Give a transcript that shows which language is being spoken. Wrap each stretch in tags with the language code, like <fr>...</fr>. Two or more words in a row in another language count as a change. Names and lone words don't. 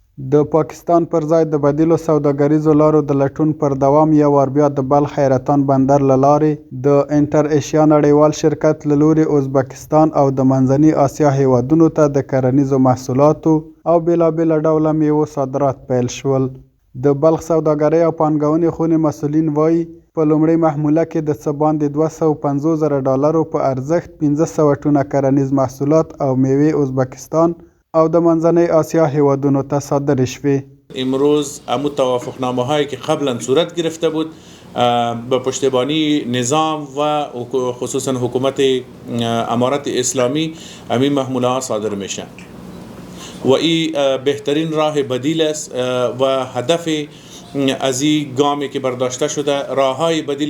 <ps>د پاکستان پر ځای د بدیلو سوداګریزو لارو د لټون پر دوام یو وار بیا د بلخ حیرتان بندر له لارې د انټر ایشیا نړیوال شرکت له لورې ازبکستان او د منځني اسیا هیوادونو ته د کرنیزو محصولاتو او بېلابېله ډوله میوو صادرات پیل شول. د بلخ سوداګرۍ او پانګونې خونې مسؤلین وایي په لومړۍ محموله کې د څه باندې $250,000 په ارزښت 1500 ټونه کرنیز محصولات او میوې ازبکستان او د منځنی آسیا هیوادونو ته صادر شوی.</ps> <fa>امروز امو توافقنامه هایی که قبلا صورت گرفته بود به پشتیبانی نظام و خصوصا حکومت امارت اسلامی همین محموله ها صادر میشن و این بهترین راه بدیل است و هدف از این گامی که برداشته شده راههای بدیل</fa>